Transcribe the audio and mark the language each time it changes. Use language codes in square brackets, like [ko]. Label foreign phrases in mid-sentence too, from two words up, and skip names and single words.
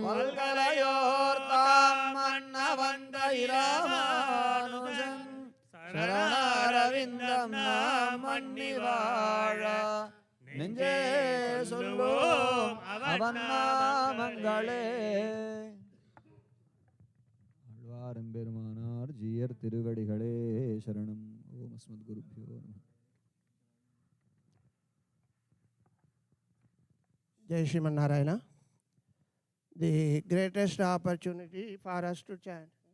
[ta] பல்கலையோர் தாம் மன்ன வந்த இராமானுஜன் சரணாரவிந்தம் நாம் மன்னி வாழ நெஞ்சே சொல்வோம் அவன் நாமங்களே. ஆழ்வார் பெருமானார் ஜீயர் திருவடிகளே சரணம். [sa] ॐ अस्मत् गुरुभ्यो नमः. जय श्रीमन् नारायण. [en] The greatest opportunity for us to chant.